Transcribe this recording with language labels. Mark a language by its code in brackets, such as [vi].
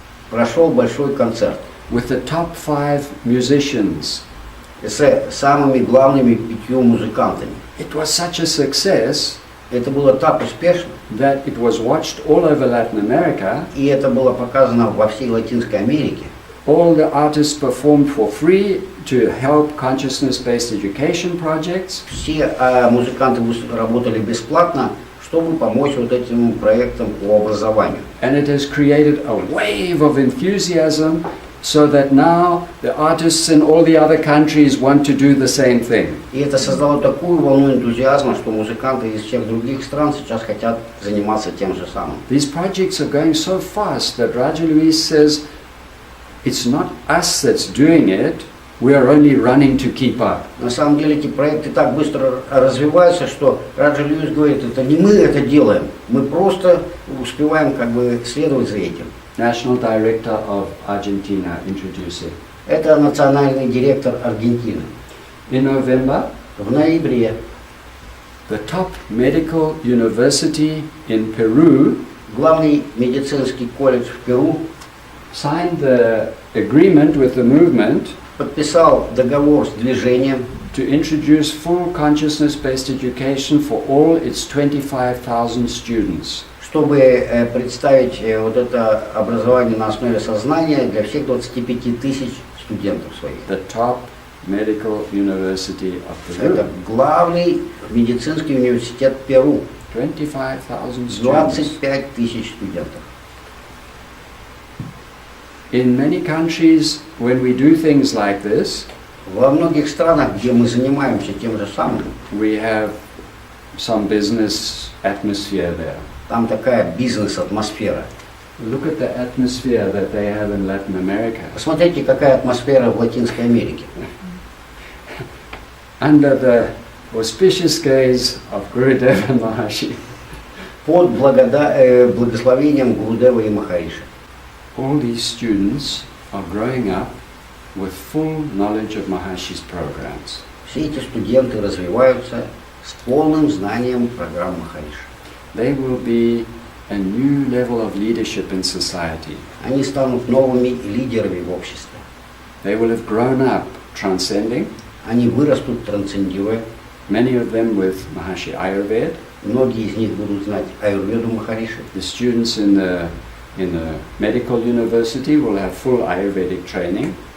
[ru] прошел большой концерт [en] with the top 5 musicians. [ru] с самыми главными 5 музыкантами. [en] It was such a success [ru] Это было так успешно, [en] that it was watched all over Latin America. [ru] и это было показано во всей Латинской Америке. [en] All the artists performed for free to help consciousness-based education projects. [ru] Все музыканты работали бесплатно, чтобы помочь вот этим проектам по образованию. [en] And it has created a wave of enthusiasm so that now the artists in all the other countries want to do the same thing. [ru] И это создало такую волну энтузиазма, что музыканты из всех других стран сейчас хотят заниматься тем же самым. [en] These projects are going so fast that Raja Luis says, it's not us that's doing it, we are only running to keep up. [ru] На самом деле эти проекты так быстро развиваются, что Раджа Льюис говорит, это не мы это делаем, мы просто успеваем как бы следовать за этим. [en] National Director of Argentina introducing. [ru] Это национальный директор Аргентины. [en] In November, [ru] В ноябре [en] the top medical university in Peru [ru] главный медицинский колледж в Перу [en] signed the agreement with the movement [ru] подписал договор с движением, [en] to introduce full consciousness-based education for all its 25,000 students. [ru] чтобы представить вот это образование на основе сознания для всех 25 тысяч студентов своих. [en] The top medical university of [ru] Это [en] Peru. [ru] главный медицинский университет Перу. [en] 25,000 students. [ru] 25 тысяч студентов. [en] In many countries, when we do things like this, [ru] Во многих странах, где мы занимаемся тем же самым, [en] we have some business atmosphere there. [ru] там такая бизнес-атмосфера. [en] Look at the atmosphere that they have in Latin America. [ru] Посмотрите, какая атмосфера в Латинской Америке. [en] Under the auspicious gaze of Gurudeva Maharshi, [ru] Под благословением Гурудева и Махариши. [en] all these students are growing up with full knowledge of Maharishi's programs. [ru] Все эти студенты развиваются с полным знанием программ Махариши. [en] They will be a new level of leadership in society. [ru] Они станут новыми лидерами в обществе. [en] They will have grown up transcending, [ru] Они вырастут, трансцендируя. [en] many of them with Maharshi Ayurveda. [ru] Многие из них будут знать аюрведу Махариши. [en] The students in the medical university will have full Ayurvedic training.